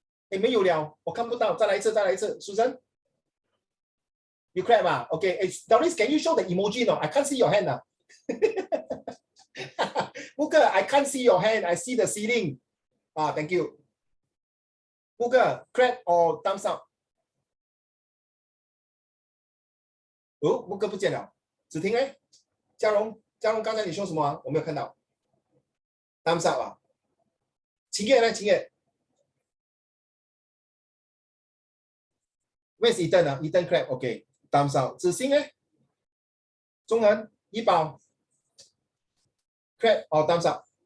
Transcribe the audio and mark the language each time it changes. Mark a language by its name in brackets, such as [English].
[Chinese] 没有了，我看不到，再来一次，Susan. [English] You clap, okay. Doris, can you show the emoji now? I can't see your hand now. Muka, I can't see your hand. I see the ceiling. Thank you. Muka, clap or thumbs up? [Chinese] Oh, Muka 不见了。子婷呢？嘉荣刚才你说什么我没有看到。 [English] Thumbs up [Chinese] 秦月呢？秦月。 [English] Where's Ethan? Ethan clap, okay. Thumbs up. [Chinese] 子欣呢？ [English] 中恒、怡宝 clap or thumbs up?